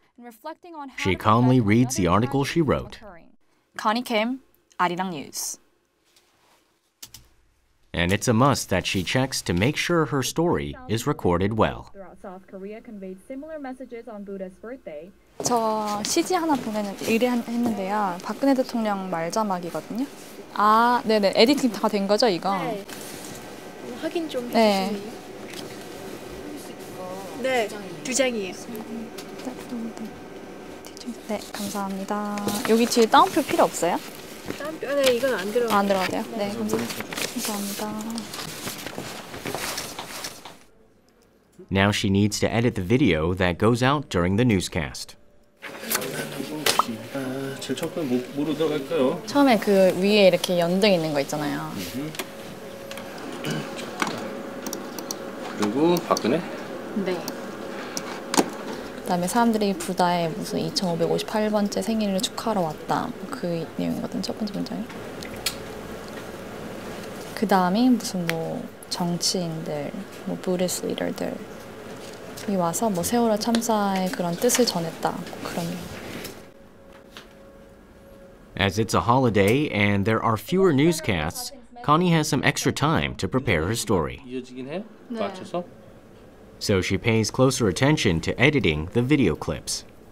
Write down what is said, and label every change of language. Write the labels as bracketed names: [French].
[English] Reflecting on how She calmly reads the article she wrote. Connie Kim, Arirang News. And it's a must that she checks to make sure her story is recorded well. Throughout South Korea conveyed similar messages on Buddha's birthday. [Korean] 저 CG 하나 의뢰했는데요. 박근혜 대통령 말자막이거든요. 아, 네네. 에디팅 다 된 거죠, 이거? 네. 확인 좀 네. 해주세요. 네, 2장이에요. 네, 감사합니다. 여기 뒤에 따옴표 필요 없어요? 따옴표? 네, 이건 안 들어가요. 안 들어가도 돼요? 네, 감사합니다. [English] Now she needs to edit the video that goes out during the newscast. [Korean] 제일 첫 번째 뭐로 들어갈까요? 처음에 그 위에 이렇게 연등 있는 거 있잖아요. 그리고 박근혜? 네. 그다음에 사람들이 부다에 무슨 2558번째 생일을 축하하러 왔다. 그 내용이거든, 첫 번째 문장이. 그 다음이 무슨 뭐 정치인들, 뭐 부디스트 리더들이 와서 뭐 세월호 참사의 그런 뜻을 전했다. 그런. [English] As it's a holiday and there are fewer newscasts, Connie has some extra time to prepare her story. [Korean] 이어지긴 해? 맞춰서? [English] So she pays closer attention to editing the video clips.